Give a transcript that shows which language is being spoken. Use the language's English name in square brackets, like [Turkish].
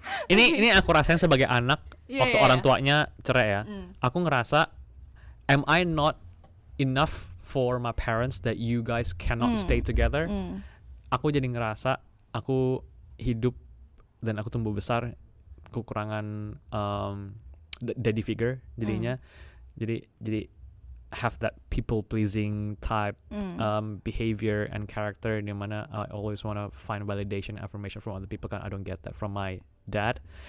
[Indonesian] Ini aku rasain sebagai anak waktu orang tuanya cerai ya. Aku ngerasa, [English] am I not enough for my parents that you guys cannot stay together? [Indonesian] Aku jadi ngerasa aku hidup dan aku tumbuh besar kekurangan [English] daddy figure [Indonesian] jadinya. Jadi [English] have that people pleasing type behavior and character [Indonesian] di mana [English] I always want to find validation, affirmation from other people, [Indonesian] kan [English] I don't get that from my dad.